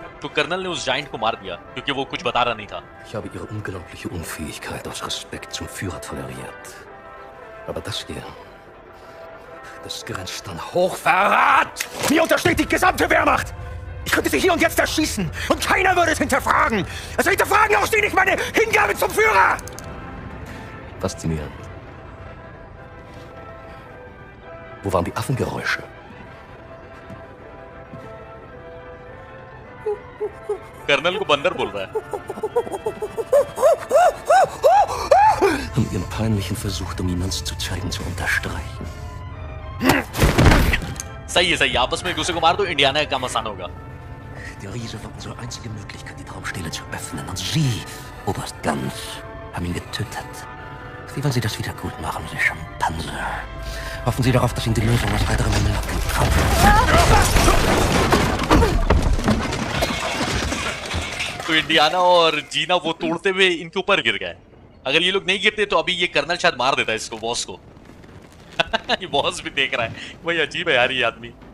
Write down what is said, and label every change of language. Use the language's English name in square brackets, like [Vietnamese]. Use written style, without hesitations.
[Hindi] तो कर्नल ने उस जायंट को मार दिया क्योंकि वो कुछ बता रहा नहीं था। [German] Ich habe Ihre unglaubliche Unfähigkeit aus Respekt zum Führer toleriert. Aber das hier, das grenzt an Hochverrat! Mir untersteht die gesamte Wehrmacht! Ich könnte Sie hier und jetzt erschießen und keiner würde es hinterfragen! Also hinterfragen auch Sie nicht meine Hingabe zum Führer! Faszinierend. Wo waren die Affengeräusche? [Hindi] Colonel को बंदर बोल रहा है। [German] Um Ihren peinlichen Versuch, Dominanz zu zeigen, zu unterstreichen. [Hindi] सही है, सही है। आपस में एक दूसरे को मार दो, इंडियाना का काम आसान होगा। [German] Der Riese war unsere einzige Möglichkeit, die Traumstelle zu öffnen. Und Sie, Oberst Ganz, haben ihn getötet. Wie wollen Sie das wieder gut machen, Sie Schimpanse? Hoffen Sie darauf, dass Ihnen die Lösung aus heiterem Himmel abgekommen [Hindi] तो Indiana और जीना वो तोड़ते हुए इनके ऊपर गिर गए। अगर ये लोग नहीं गिरते तो अभी ये कर्नल शायद मार देता है इसको, बॉस को। ये बॉस भी देख रहा है भाई, अजीब है यार ये आदमी।